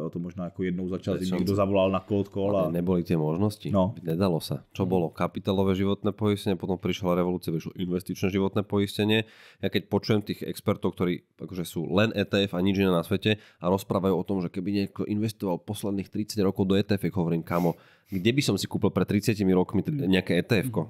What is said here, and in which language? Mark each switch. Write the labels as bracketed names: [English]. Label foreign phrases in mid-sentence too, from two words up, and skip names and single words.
[Czech] Jo? To možná jako jednou za čas, někdo zavolal na [English] cold call. [Slovak] A neboli tie možnosti. No. Nedalo sa. Čo bolo? Kapitálové životné poistenie, potom prišla revolúcia, vyšlo investičné životné poistenie. Ja keď počujem tých expertov, ktorí akože sú len ETF a nič iné na svete a rozprávajú o tom, že keby niekto investoval posledných 30 rokov do ETF, hovorím, kamo, kde by som si kúpil pred 30 rokmi nejaké ETF-ko?